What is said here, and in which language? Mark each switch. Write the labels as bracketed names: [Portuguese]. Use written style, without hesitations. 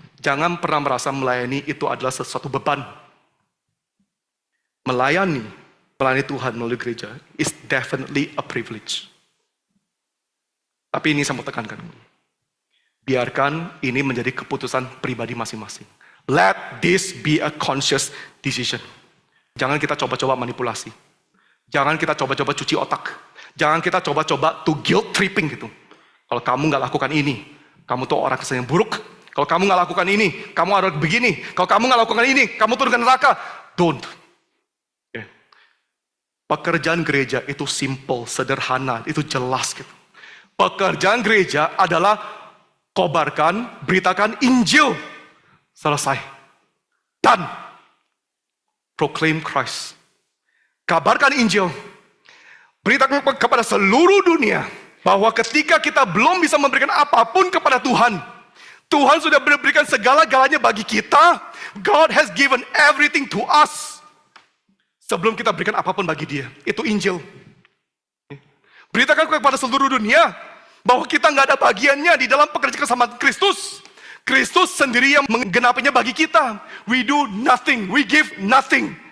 [Indonesian] Jangan pernah merasa melayani itu adalah sesuatu beban. Melayani Tuhan melalui gereja [English] is definitely a privilege. [Indonesian] Tapi ini saya mau tekankan. Biarkan ini menjadi keputusan pribadi masing-masing. [English] Let this be a conscious decision. [Indonesian] Jangan kita coba-coba manipulasi. Jangan kita coba-coba cuci otak. Jangan kita coba-coba [English] to guilt tripping [Indonesian] gitu. Kalau kamu gak lakukan ini, kamu tuh orang kesan yang buruk. Kalau kamu gak lakukan ini, kamu harus begini. Kalau kamu gak lakukan ini, kamu tuh dengan neraka. [English] Don't. Okay. [Indonesian] Pekerjaan gereja itu simple, sederhana, itu jelas gitu. Pekerjaan gereja adalah kobarkan, beritakan Injil. Selesai. Dan [English] proclaim Christ. [Indonesian] Kabarkan Injil. Beritakan kepada seluruh dunia bahwa ketika kita belum bisa memberikan apapun kepada Tuhan, Tuhan sudah memberikan segala-galanya bagi kita. [English] God has given everything to us. [Indonesian] Sebelum kita berikan apapun bagi Dia, itu Injil. Beritakan kepada seluruh dunia bahwa kita nggak ada bagiannya di dalam pekerjaan kesamaan Kristus. Kristus sendiri yang menggenapinya bagi kita. [English] We do nothing, we give nothing.